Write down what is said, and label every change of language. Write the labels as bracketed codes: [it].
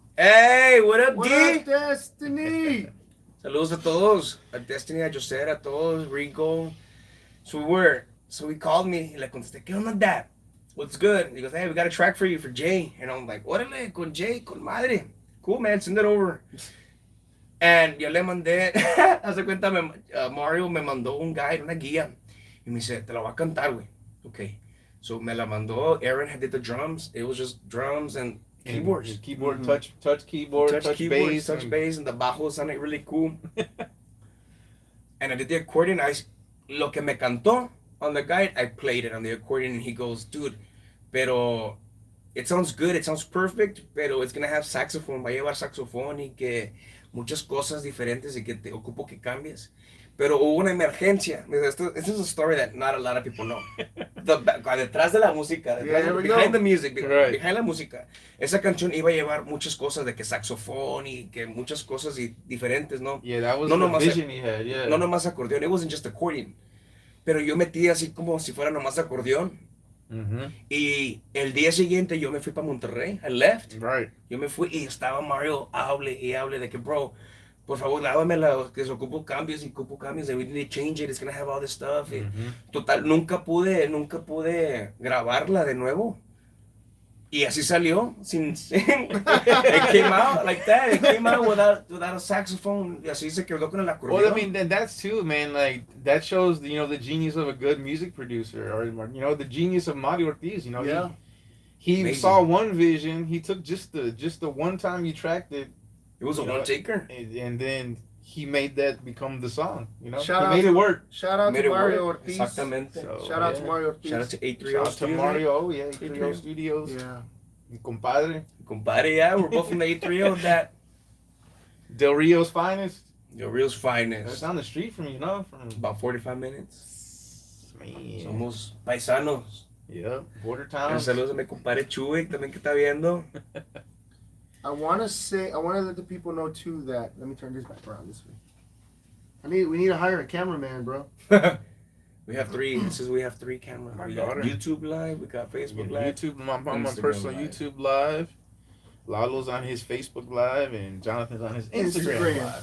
[en] Hey, what up, What D? up, Destiny? [es] Saludos a todos. A Destiny, a José, a todos, Rico. [en] So he called me. [es] Y le contesté, ¿qué onda, [en] Dad? What's good? And he goes, hey, we got a track for you for Jay. And I'm like, [es] órale, con Jay, con madre. [en] Cool, man, send it over. [es] And yo le mandé, hace cuenta, Mario me mandó un guide, una guía. Y me dice, te la voy a cantar, güey. [en] Okay. So [es] me la mandó. [en] Aaron had did the drums. It was just drums and keyboards. Keyboard, touch keyboard, touch bass. Touch bass, and the bajo sounded really cool. And I did the accordion. [es] Lo que me cantó [en] on the guide, I played it on the accordion, and he goes, dude, pero it sounds good, it sounds perfect, pero it's gonna have saxophone, [es] va a llevar saxofón y que muchas cosas diferentes y que te ocupo que cambies. Pero hubo una emergencia. [en] This is a story that not a lot of people know. [es] Detrás de la música, [en] behind the music, behind [es] la música. Esa canción iba a llevar muchas cosas de que saxofón y que muchas cosas diferentes, ¿no? [en] Yeah, that was the vision he had, yeah. [es] No nomás acordeón, [en] it wasn't just accordion. [es] Pero yo metí así como si fuera nomás acordeón. Mm-hmm. Y el día siguiente yo me fui para Monterrey. [en] I left. Right. [es] Yo me fui y estaba Mario, hable de que, bro, por favor, dámela, que se ocupo cambios, [en] and we need to change it, it's gonna have all this stuff. Mm-hmm. [es] Total, nunca pude grabarla de nuevo. Y así salió, [en] it came out like that, it came out without a saxophone, [es] y así se quedó con el acordeón. [en] Well, I mean, that's too, man, like, that shows, the genius of a good music producer, or, the genius of Mario Ortiz, Yeah. He saw one vision, he took just the one time you tracked it. It was a one-taker. And then he made that become the song, He Made it work. Shout out to Mario Ortiz. [es] Exactamente. [en] Shout out to Mario Ortiz. Shout out to 830 Shout out to Studios. Mario, yeah, 830 Studios. Yeah. [es] Compadre. [en] Yeah, we're both from the 830. That Del Rio's finest. Del Rio's finest. That's down the street from you, From about 45 minutes. Man. [es] Somos paisanos. [en] Yeah, border town. [es] Saludos a mi compadre Chuy, también que está viendo. [en] I want to let the people know too that, let me turn this back around this way. We need to hire a cameraman, bro. We have three. It says we have 3 cameras. We got YouTube Live. We got Facebook Live. YouTube, my personal Live. YouTube Live. Lalo's on his Facebook Live, and Jonathan's on his Instagram Live.